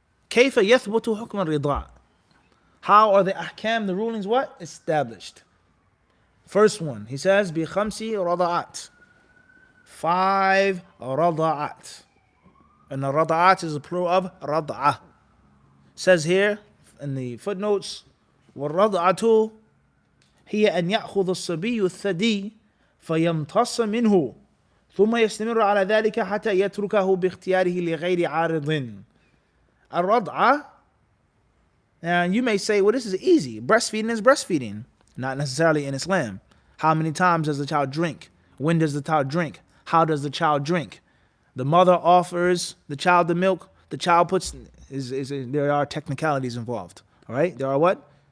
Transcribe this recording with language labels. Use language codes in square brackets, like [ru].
[ar] كَيْفَ يَثْبُتُ حُكْمَ الرِّضَاءِ. [en] How are the ahkam, the rulings what? Established. First one, he says, [ar] بِخَمْسِ رَضَعَاتٍ. [en] 5 rada'at. And the rada'at is a plural of rada'ah. Says here in the footnotes, [ar] وَالرَّضْعَةُ هي أن يأخذ الصبي الثدي فيمتص منه ثم يستمر على ذلك حتى يتركه باختياره لغير عارض. [en] الرضعة, and you may say, well, this is easy. Breastfeeding is breastfeeding. Not necessarily in Islam. How many times does the child drink? When does the child drink? How does the child drink? The mother offers the child the milk. The child puts, there are technicalities involved. All right? There are what?